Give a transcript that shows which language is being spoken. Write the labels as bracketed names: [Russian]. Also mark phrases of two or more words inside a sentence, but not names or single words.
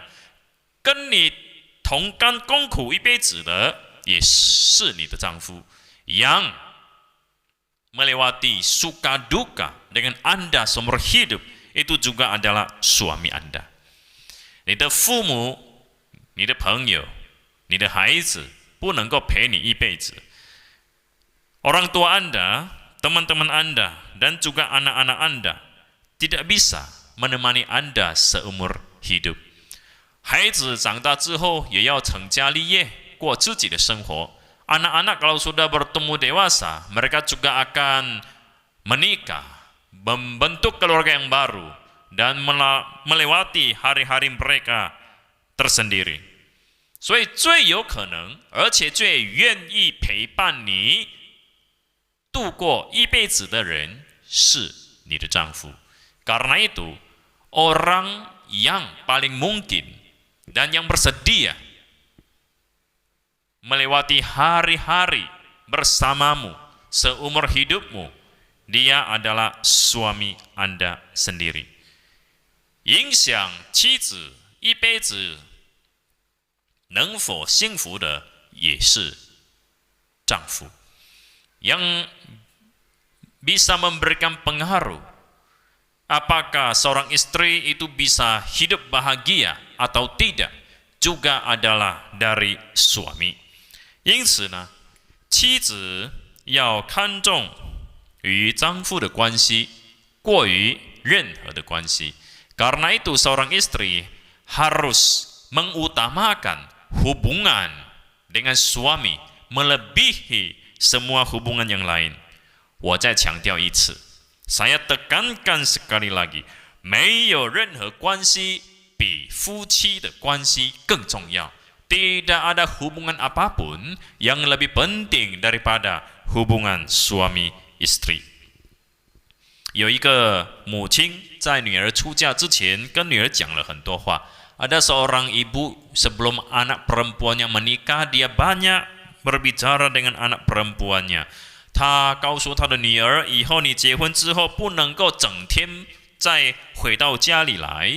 [Chinese] 跟你同甘共苦一辈子的也是你的丈夫， [Indonesian] yang melewati suka duka dengan Anda seumur hidup itu juga adalah suami Anda. [Chinese] 你的父母、你的朋友、你的孩子不能够陪你一辈子。 [Indonesian] Orang tua Anda, teman-teman Anda, dan juga anak-anak Anda tidak bisa menemani Anda seumur hidup. [Chinese] 孩子长大之后也要成家立业，过自己的生活。 [Indonesian] Anak-anak kalau sudah bertemu dewasa, mereka juga akan menikah, membentuk keluarga yang baru, dan melewati hari-hari mereka tersendiri. [Chinese] 所以最有可能，而且最愿意陪伴你度过一辈子的人是你的丈夫。 [Indonesian] Karena itu, orang yang paling mungkin dan yang bersedia melewati hari-hari bersamamu seumur hidupmu, dia adalah suami Anda sendiri. [Chinese] 影响妻子一辈子能否幸福的也是丈夫。 [Indonesian] yang bisa memberikan pengaruh apakah seorang istri itu bisa hidup bahagia atau tidak juga adalah dari suami. [Chinese] 因此呢，妻子要看重与丈夫的关系过于任何的关系。 [Indonesian] Karena itu seorang istri harus mengutamakan hubungan dengan suami melebihi semua hubungan yang lain. [Chinese] 我再强调一次， [Indonesian] saya tekankan sekali lagi， [Chinese] 没有任何关系比夫妻的关系更重要。 [Indonesian] Tidak ada hubungan apapun yang lebih penting daripada hubungan suami istri. [Chinese] 有一个母亲在女儿出嫁之前跟女儿讲了很多话。 [Indonesian] Ada seorang ibu sebelum anak perempuannya menikah, dia banyak berbicara dengan anak perempuannya. [Chinese] 她告诉她的女儿，以后你结婚之后不能够整天再回到家里来。